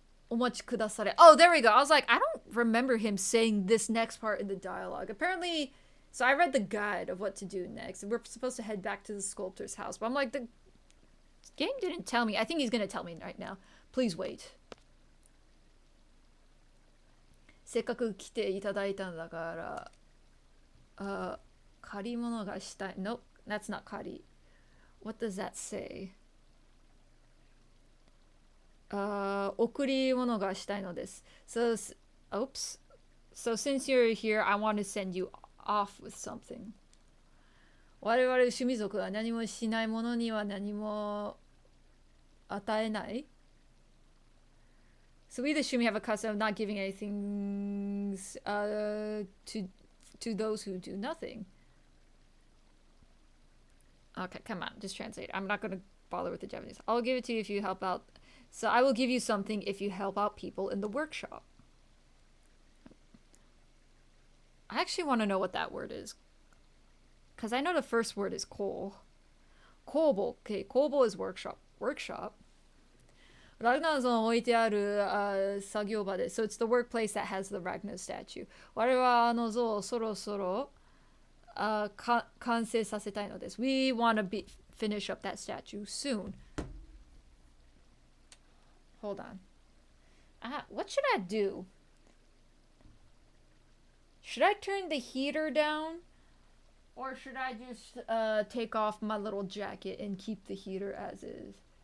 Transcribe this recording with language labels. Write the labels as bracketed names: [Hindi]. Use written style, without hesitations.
[English] Oh, there we go. I was like, I don't remember him saying this next part in the dialogue. Apparently, so I read the guide of what to do next. And we're supposed to head back to the sculptor's house. But I'm like, the game didn't tell me. I think he's going to tell me right now. Please wait. [Japanese] せっかく来ていただいたんだから、借り物がしたい。 [English] Nope, that's not 借り。 What does that say? [Japanese] 贈り物がしたいのです。 [English] So, oops. So since you're here, I want to send you off with something. [Japanese] 我々趣味族は何もしない者には何も与えない。 [English] So we the Shumi have a custom of not giving anything to those who do nothing. Okay, come on, just translate. I'm not going to bother with the Japanese. I'll give it to you if you help out. So I will give you something if you help out people in the workshop. I actually want to know what that word is. Because I know the first word is ko. Kobo. Okay, kobo is workshop. Workshop. So it's the workplace that has the Ragnar statue. [Japanese] 我々はあの像をそろそろ完成させたいのです。 [English] We want to finish up that statue soon. Hold on. What should I do? Should I turn the heater down? Or should I just take off my little jacket and keep the heater as is?